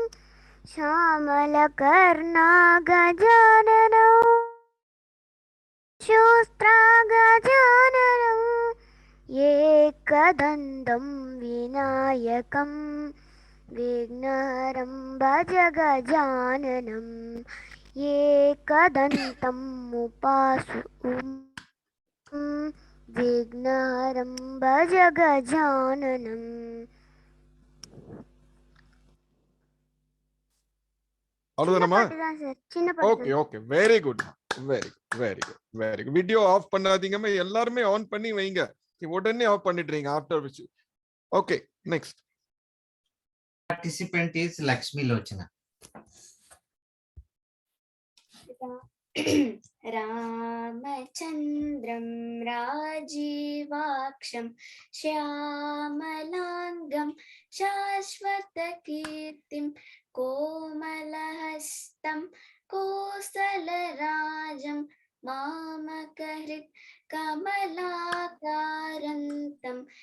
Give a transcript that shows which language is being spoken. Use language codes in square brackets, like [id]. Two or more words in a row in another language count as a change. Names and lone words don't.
[sa] श्यामलकर्णा गजाननम् शोस्त्रा गजाननम् एकदन्तं विनायकं विघ्नहरं भज गजाननम् एकदन्तम् विघ्नहरं भज गजाननम् [ta] அவ்வளவுதானமா? சின்ன [en] okay okay very good video [ta] ஆஃப் பண்ணாதீங்கம்மா, எல்லாருமே ஆன் பண்ணி வைங்க. உடனே ஆஃப் பண்ணிடுறீங்க [en] after which. okay next Participant is Lakshmi Lochana. [sa] रामचन्द्रं राजीवाक्षं श्यामलाङ्गं शाश्वतकीर्तिं कोमलहस्तं कोसलराजं मामकहृत् कमलाकारान्तं